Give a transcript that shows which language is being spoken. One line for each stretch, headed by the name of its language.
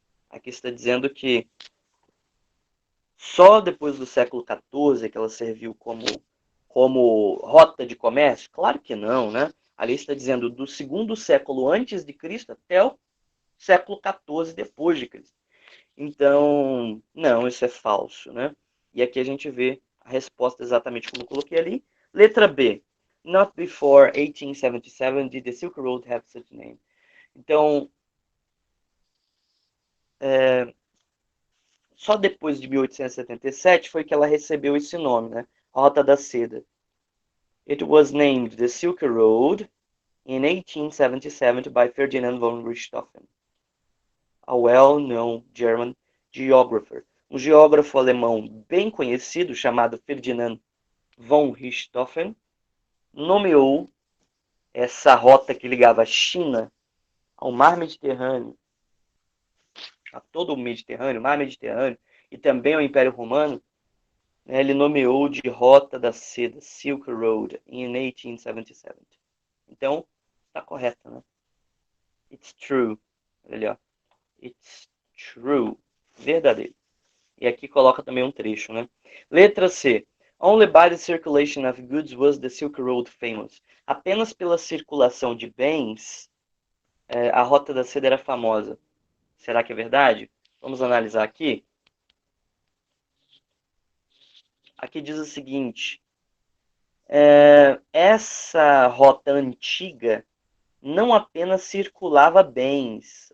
Portuguese: Aqui está dizendo que só depois do século XIV que ela serviu como rota de comércio? Claro que não, né? Ali está dizendo do segundo século antes de Cristo até o século XIV depois de Cristo. Então, não, isso é falso, né? E aqui a gente vê a resposta exatamente como eu coloquei ali. Letra B.
English: Not before 1877 did the Silk Road have such name.
Portuguese: Então, só depois de 1877 foi que ela recebeu esse nome, né? Rota da Seda.
English: It was named the Silk Road in 1877 by Ferdinand von Richthofen, a well-known German geographer.
Portuguese: Um geógrafo alemão bem conhecido, chamado Ferdinand von Richthofen, nomeou essa rota que ligava a China ao Mar Mediterrâneo, a todo o Mediterrâneo, Mar Mediterrâneo, e também ao Império Romano, né, ele nomeou de Rota da Seda, Silk Road, em 1877. Então, está correto, né?
English: It's true.
Portuguese: Olha ali, ó.
English: It's true.
Portuguese: Verdadeiro. E aqui coloca também um trecho, né? Letra C.
English: Only by the circulation of goods was the Silk Road famous.
Portuguese: Apenas pela circulação de bens, a Rota da Seda era famosa. Será que é verdade? Vamos analisar aqui. Aqui diz o seguinte. Essa rota antiga não apenas circulava bens.